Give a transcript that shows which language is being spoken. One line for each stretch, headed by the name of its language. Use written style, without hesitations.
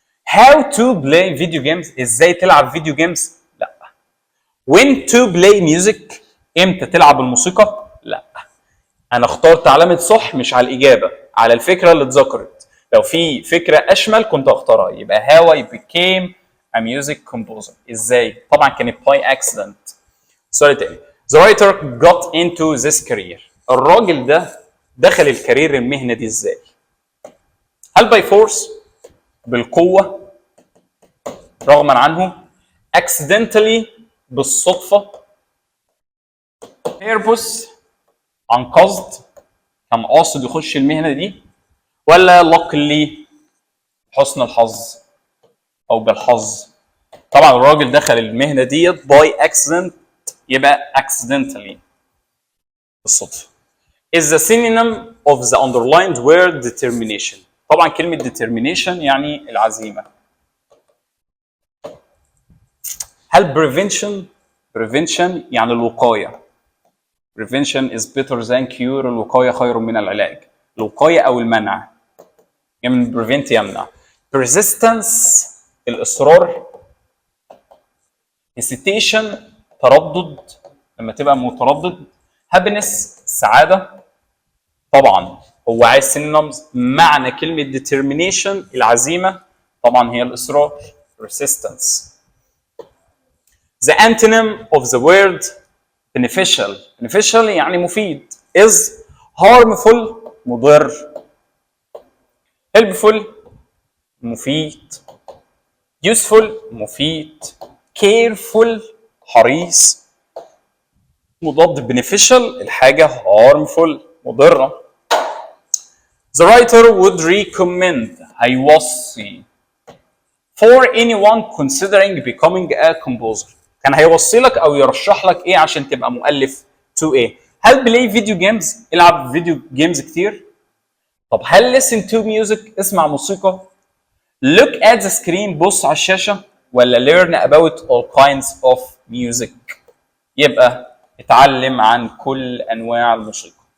English: how to play video games،
Arabic: ازاي تلعب فيديو جيمز؟ لا.
English: when to play music،
Arabic: امتى تلعب الموسيقى؟ لا. انا اخترت علامه صح مش على الاجابه، على الفكره اللي اتذكرت. لو في فكره اشمل كنت اختارها. يبقى
English: how I became a music composer،
Arabic: ازاي؟ طبعا كانت by accident. سؤال تاني
English: the writer got into this career،
Arabic: الراجل ده دخل الكارير المهنه دي ازاي؟ هل by force، بالقوه، رغما عنه، accidentally، بالصدفه، purpose، عن قصد، كان قاصد يخش المهنه دي، ولا luckily، حسن الحظ او بالحظ؟ طبعا الراجل دخل المهنه ديت by accident، يبقى accidentally، بالصدفه.
English: is the synonym of the underlined word determination،
Arabic: طبعا كلمه determination يعني العزيمه.
English: هل prevention يعني الوقايه، prevention is better than cure، الوقايه خير من العلاج، الوقايه او المنع، يعني prevent يمنع. persistence الاصرار، hesitation تردد لما تبقى متردد، happiness السعاده. طبعا هو عايز synonyms معنى كلمه determination العزيمه، طبعا هي الاصرار persistence. The antonym of the word beneficial. beneficial يعني مفيد. is harmful مضر. helpful مفيد. useful مفيد.
Arabic: careful حريص. مضاد beneficial الحاجة harmful مضرة.
English: The writer would recommend هيوصي for anyone considering becoming a composer.
Arabic: كان هيوصي لك او يرشح لك ايه عشان تبقى مؤلف to ايه؟ هل بلاي فيديو جيمز؟ العب فيديو جيمز كتير؟ طب هل listen to music؟ اسمع موسيقى؟ look at the screen بص على الشاشة؟ ولا
English: learn about all kinds of music؟
Arabic: يبقى اتعلم عن كل انواع الموسيقى.